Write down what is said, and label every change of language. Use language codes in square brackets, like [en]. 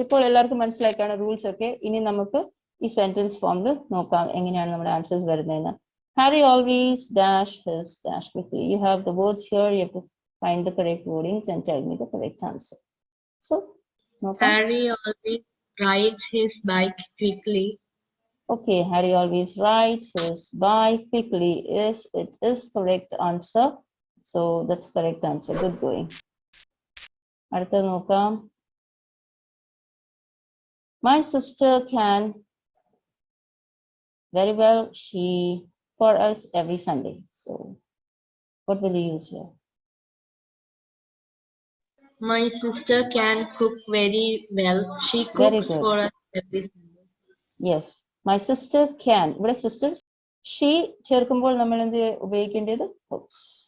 [ml] ഇപ്പോൾ എല്ലാവർക്കും മനസ്സിലാക്കാണ് rules ഒക്കെ. ഇനി നമുക്ക് ഈ sentence form നോക്കാം എങ്ങനെയാണ് നമ്മുടെ answers വരുന്നതെന്ന്. [en] Harry always dash his dash quickly. You have the words here. You have to find the correct wordings and tell me the correct answer. [ml] So, നോക്കാം. [en] Harry always rides his bike quickly. Okay, Harry always rides his bike quickly. It is correct answer. So that's correct answer. Good going. [ml] അടുത്ത നോക്കാം. [en] My sister can very well. She for us every Sunday. So what will you use here? My sister can cook very well. She Very cooks good. for us every Sunday. Yes, my sister can. [ml] ഇവിടെ sisters she ചേർക്കുമ്പോൾ നമ്മൾ എന്ത് ഉപയോഗിക്കേണ്ടത് cooks.